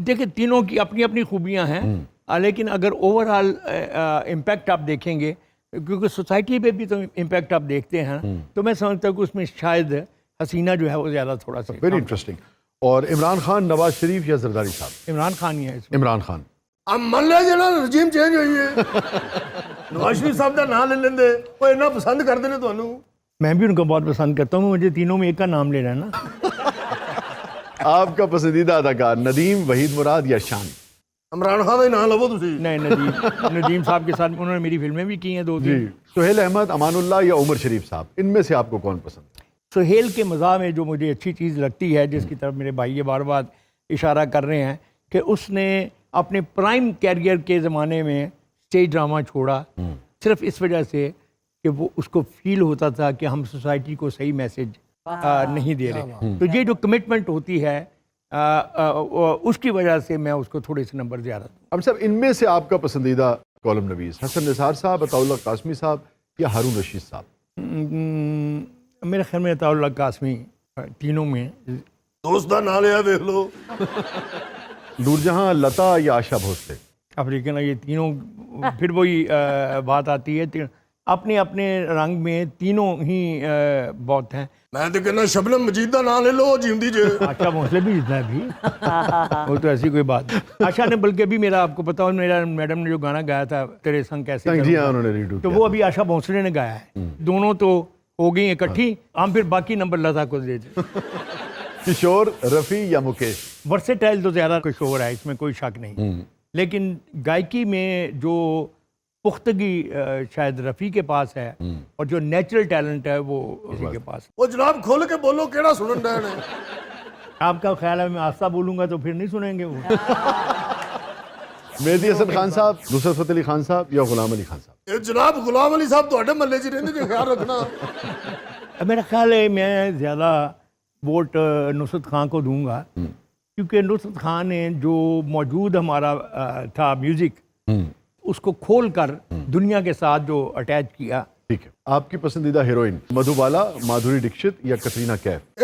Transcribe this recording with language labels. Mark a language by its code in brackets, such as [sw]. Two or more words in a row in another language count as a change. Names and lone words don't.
[ur] دیکھیں تینوں کی اپنی اپنی خوبیاں ہیں، لیکن اگر [en] over all impact [ur] آپ دیکھیں گے کیونکہ سوسائٹی پہ بھی تو امپیکٹ آپ دیکھتے ہیں، تو میں سمجھتا ہوں کہ اس میں شاید حسینہ جو ہے وہ زیادہ تھوڑا سا [en] very interesting. [ur] اور عمران خان، نواز شریف یا زرداری صاحب؟ عمران خان ہی ہے اس میں. عمران خان. [pa] ਆ ਮੰਨ ਲਿਆ ਜਿਹੜਾ [en] regime change [pa] ਹੋਈ ਹੈ. ਨਵਾਜ਼ ਸ਼ਰੀਫ ਸਾਹਿਬ ਦਾ ਨਾਂ ਲੈ ਲੈਂਦੇ, ਉਹ ਇੰਨਾ ਪਸੰਦ ਕਰਦੇ ਨੇ ਤੁਹਾਨੂੰ. [ur] میں بھی ان کو بہت پسند کرتا ہوں، مجھے تینوں میں ایک کا نام لینا ہے نا. آپ کا پسندیدہ اداکار ندیم، وحید مراد یا شان؟ [pa] ਇਮਰਾਨ ਖਾਨ ਦਾ ਹੀ ਨਾਂ ਲਵੋ ਤੁਸੀਂ. [ur] نہیں ندیم صاحب کے ساتھ انہوں نے میری فلمیں بھی کی ہیں 2-3. سہیل احمد، امان اللہ یا عمر شریف صاحب؟ ان میں سے آپ کو کون پسند ہے؟ سہیل کے مزاح میں جو مجھے اچھی چیز لگتی ہے، جس کی طرف میرے بھائی یہ بار بار اشارہ کر رہے ہیں، کہ اس نے اپنے [en] prime career [ur] کے زمانے میں [en] stage drama [ur] چھوڑا صرف اس وجہ سے کہ وہ اس کو فیل ہوتا تھا کہ ہم سوسائٹی کو صحیح میسج نہیں دے رہے. تو یہ جو کمٹمنٹ ہوتی ہے اس کی وجہ سے میں اس کو تھوڑے سے نمبر زیادہ دوں. اب صاحب ان میں سے آپ کا پسندیدہ کالم نویس حسن نثار صاحب، عطاء اللہ قاسمی صاحب یا ہارون رشید صاحب؟ میرے خیال میں عطاء اللہ قاسمی تینوں میں. [pa] ਦੋਸਤ ਦਾ ਨਾਂ ਲਿਆ ਵੇਖ ਲਓ. [ur] نور جہاں، لتا یا آشا بھوسلے؟ اب لیکن یہ تینوں پھر وہی بات آتی ہے، اپنے اپنے رنگ میں تینوں ہی بہت ہیں. [pa] ਮੈਂ ਤੇ ਕਹਿੰਦਾ ਸ਼ਬਨਮ مجید ਦਾ ਨਾਂ ਲੈ ਲਓ, ਜਿਉਂਦੀ ਜੇ. [ur] آشا بھونسلے بھی جتنا ہے بھی وہ تو ایسی کوئی بات نہیں. آشا نے بلکہ بھی میرا آپ کو پتا ہو میرا میڈم نے جو گانا گایا تھا تیرے سنگ کیسے جی کروں، ہاں، انہوں نے ریڈو تو وہ ابھی آشا بھونسلے نے گایا ہے. دونوں تو ہو گئی اکٹھی، ہم پھر باقی نمبر لتا کو دے دیں. کشور، رفیع یا مکیش؟ ورسٹائل تو زیادہ کشور ہے، اس میں کوئی شک نہیں، لیکن گائکی میں جو پختگی شاید رفیع کے پاس ہے اور جو [en] natural talent [ur] ہے وہ اسی کے پاس. [pa] ਉਹ ਜਨਾਬ ਖੁੱਲ ਕੇ ਬੋਲੋ, ਕਿਹੜਾ ਸੁਣਨ ਡਏ ਨੇ. [ur] آپ کا خیال ہے میں آہستہ بولوں گا تو پھر نہیں سنیں گے وہ. مہدی حسن خان صاحب, نصرت فتح علی خان صاحب یا غلام علی خان صاحب؟ [pa] یہ جناب غلام علی صاحب تواڈے محلے 'چ رہندے جے, [ur] خیال رکھنا. میرا خیال ہے میں زیادہ ووٹ نصرت خان کو دوں گا, کیونکہ نصرت خان نے جو موجود ہمارا تھا میوزک, اس کو کھول کر دنیا کے ساتھ جو اٹیچ کیا. ٹھیک ہے, آپ کی پسندیدہ ہیروئن مدھو بالا, مادھوری دکشت یا کترینہ کیف؟